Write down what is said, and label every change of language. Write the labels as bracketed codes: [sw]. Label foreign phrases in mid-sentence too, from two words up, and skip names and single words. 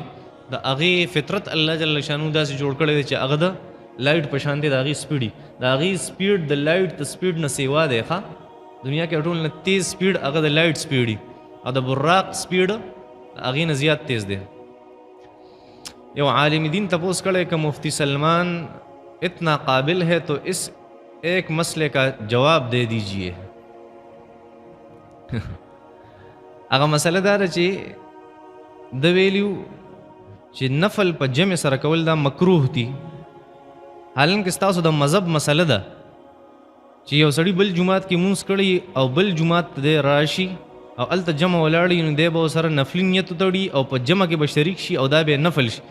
[ps] د هغې فطرت الله جل شانو داسې جوړ کړی دی چې هغه د لایټ په شان دی، د هغې سپیډ د هغې سپیډ د لایټ د سپیډ نه سیوا دی. دنیا کې ټول نه تیز سپیډ هغه د لایټ سپیډ وي او د براق سپیډ هغې نه زیات تیز دی. یو عالم دین تپوس کړی که مفتی سلمان [ur] اتنا قابل ہے تو اس ایک مسئلے کا جواب دے دیجیے. [ps] هغه مسله دا ده چې د ویلیو چې نفل په جمع سره کول دا مکروه دي، حالانکه ستاسو د مذهب مسله ده چې یو سړی بل جماعت کې مونځ کړي او بل جماعت ته دی راشي او هلته جمع ولاړي، نو دی به ورسره نفلي نیت وتړي او په جمع کې به شریک شي او دا به نفل شي.